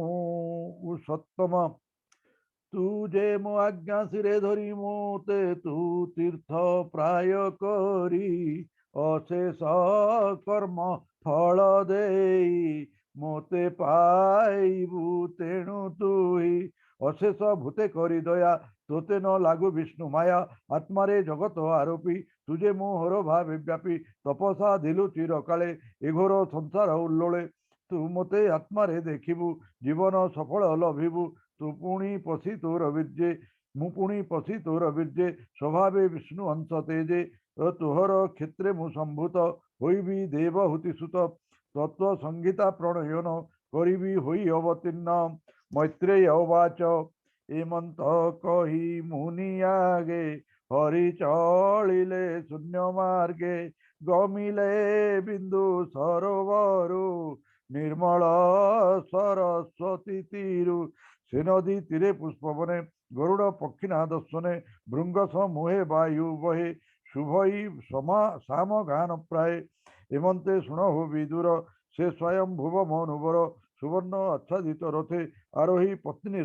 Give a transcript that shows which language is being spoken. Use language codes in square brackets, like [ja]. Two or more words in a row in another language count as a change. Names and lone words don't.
[or] ସତ୍ତମ ତୁ ଯେ ମୋ ଆଜ୍ଞା ସିରେ ଧରି ମୋତେ ତୁ ତୀର୍ଥ ପ୍ରାୟ କରି ଅଶେଷ କର୍ମ ଫଳ ଦେଇ ମୋତେ ପାଇବୁ ତେଣୁ ତୁହି ଅଶେଷ ଭୂତେ କରି ଦୟା ତୋତେ ନ ଲାଗୁ ବିଷ୍ଣୁ ମାୟା ଆତ୍ମାରେ ଜଗତ ଆରୋପି ତୁଝେ ମୋହର ଭାବେ ବ୍ୟାପି ତପସା ଦିଲୁ ଚିରକାଳେ ଏଘୋର ସଂସାର ଉଲ୍ଲୋଳେ ତୁ ମତେ ଆତ୍ମାରେ ଦେଖିବୁ ଜୀବନ ସଫଳ ଲଭିବୁ ତୁ ପୁଣି ପଶି ତୋର ବୀର୍ଯ୍ୟେ ମୁଁ ପୁଣି ପଶି ତୋର ବୀର୍ଯ୍ୟେ ସ୍ୱଭାବେ ବିଷ୍ଣୁ ଅଂଶ ତେଜେ ତୁହର କ୍ଷେତ୍ରେ ମୁଁ ସମ୍ଭୂତ ହୋଇବି ଦେବହୂତି ସୁତ ତତ୍ତ୍ୱ ସଙ୍ଗୀତା ପ୍ରଣୟନ କରିବି ହୋଇ ଅବତୀର୍ଣ୍ଣ ମୈତ୍ରେୟ ବାଚ ଏମନ୍ତ କହି ମୁନି ଆଗେ ହରି ଚଳିଲେ ଶୂନ୍ୟ ମାର୍ଗେ ଗମିଲେ ବିନ୍ଦୁ ସରୋବରୁ ନିର୍ମଳ ସରସ୍ୱତୀ ତୀରୁ ସେ ନଦୀ ତୀରେ ପୁଷ୍ପବନେ ଗରୁଡ଼ ପକ୍ଷିଣା ଦର୍ଶନେ ଭୃଙ୍ଗ ସମୂହେ ବାୟୁ ବହେ ଶୁଭଇ ସାମ ଗାନ ପ୍ରାୟ ହେମନ୍ତେ ଶୁଣହୁ ବିଦୁର ସେ ସ୍ୱୟଂ ଭୁବ ମନୁବର ସୁବର୍ଣ୍ଣ ଆଚ୍ଛାଦିତ ରଥେ ଆରୋହି ପତ୍ନୀ